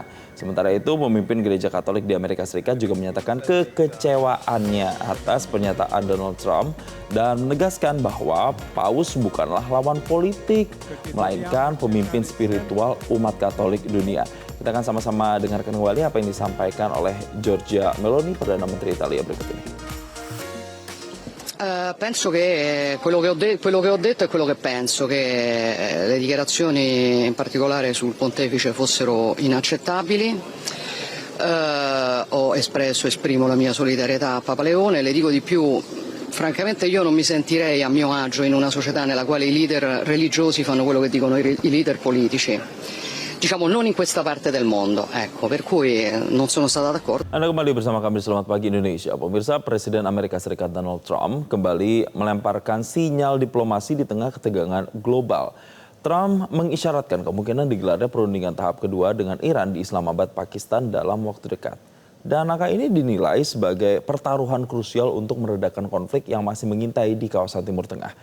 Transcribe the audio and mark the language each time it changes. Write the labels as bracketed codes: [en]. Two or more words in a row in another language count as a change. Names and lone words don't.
[id] Sementara itu pemimpin Gereja Katolik di Amerika Serikat juga menyatakan kekecewaannya atas pernyataan Donald Trump dan menegaskan bahwa Paus bukanlah lawan politik, melainkan pemimpin spiritual umat Katolik dunia. Kita akan sama-sama dengarkan kembali apa yang disampaikan oleh Giorgia Meloni, Perdana Menteri Italia berikut ini. [it] Penso che quello che ho detto è quello che penso, che le dichiarazioni in particolare sul pontefice fossero inaccettabili. Esprimo la mia solidarietà a Papa Leone, le dico di più. Francamente io non mi sentirei a mio agio in una società nella quale i leader religiosi fanno quello che dicono i leader politici. Diciamo non in questa parte del mondo, ecco, per cui non sono stata d'accordo. [id] Anda kembali bersama kami, Selamat Pagi Indonesia. Pemirsa, Presiden Amerika Serikat Donald Trump kembali melemparkan sinyal diplomasi di tengah ketegangan global. Trump mengisyaratkan kemungkinan digelarnya perundingan tahap kedua dengan Iran di Islamabad, Pakistan dalam waktu dekat. Dan angka ini dinilai sebagai pertaruhan krusial untuk meredakan konflik yang masih mengintai di kawasan Timur Tengah.